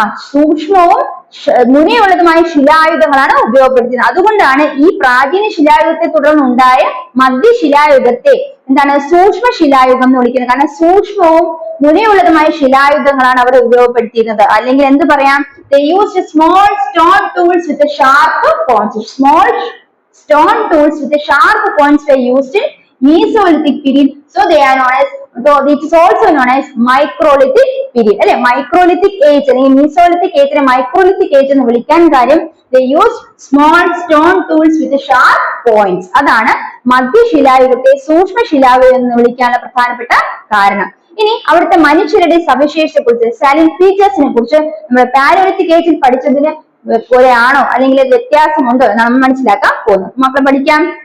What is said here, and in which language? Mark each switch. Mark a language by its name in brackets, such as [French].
[Malayalam] സൂക്ഷ്മവും മുനയുള്ളതുമായ ശിലായുധങ്ങളാണ് ഉപയോഗപ്പെടുത്തിയത്. അതുകൊണ്ടാണ് ഈ പ്രാചീന ശിലായുഗത്തെ തുടർന്നുണ്ടായ മധ്യശിലായുഗത്തെ എന്താണ് സൂക്ഷ്മ ശിലായുഗം എന്ന് വിളിക്കുന്നത്. കാരണം സൂക്ഷ്മവും മുനയുള്ളതുമായ ശിലായുധങ്ങളാണ് അവർ ഉപയോഗപ്പെടുത്തിയിരുന്നത്. അല്ലെങ്കിൽ എന്ത് പറയാം? [English] they used small stone tools with a sharp points. Small stone tools with a sharp points were used in Mesolithic period. So they are known as, though it is also known as microlithic period. [Malayalam] അല്ലെ, microlithic age അല്ലെങ്കിൽ Mesolithic ഏജിനെ microlithic age എന്ന് വിളിക്കാൻ കാര്യം [English] they used small stone tools with sharp points. [Malayalam] അതാണ് മധ്യശിലായുഗത്തെ സൂക്ഷ്മ ശിലായുഗം എന്ന് വിളിക്കാനുള്ള പ്രധാനപ്പെട്ട കാരണം. ഇനി അവിടുത്തെ മനുഷ്യരുടെ സവിശേഷതയെ കുറിച്ച്, സാലിൻ ഫീച്ചേഴ്സിനെ കുറിച്ച് നമ്മൾ പാലിയോലിത്തിക് ഏജിൽ പഠിച്ചതിന് പോലെയാണോ അല്ലെങ്കിൽ വ്യത്യാസമുണ്ടോ എന്ന് നമ്മൾ മനസ്സിലാക്കാൻ പോകുന്നു. മക്കളെ പഠിക്കാം.